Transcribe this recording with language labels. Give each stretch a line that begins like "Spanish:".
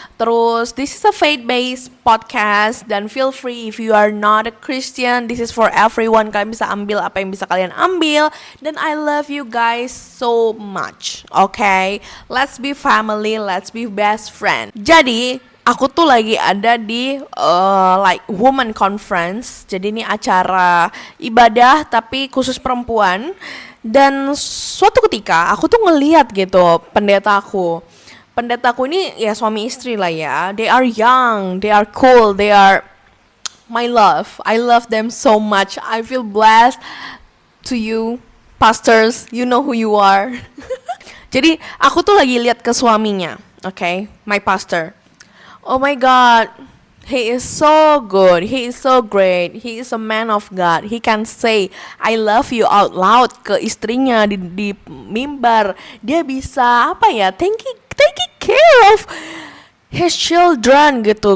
Indonesian: Terus
English: this is a faith-based podcast dan feel free if you are not a Christian, this is for everyone.
Indonesian: Kalian bisa ambil apa yang bisa kalian ambil.
English: Dan I love you guys so much. Okay, let's be family, let's be best friend.
Indonesian: Jadi aku tuh lagi ada di
English: like woman conference.
Indonesian: Jadi ini acara ibadah tapi khusus perempuan. Dan suatu ketika aku tuh ngeliat gitu pendetaku ini ya suami istri lah ya.
English: They are young, they are cool, they are my love. I love them so much. I feel blessed. To you pastors, you know who you are.
Indonesian: Jadi aku tuh lagi lihat ke suaminya.
English: Okay, my pastor. Oh my God, he is so good, he is so great, he is a man of God. He can say I love you out loud
Indonesian: ke istrinya di mimbar. Dia bisa
English: taking care of his children gitu.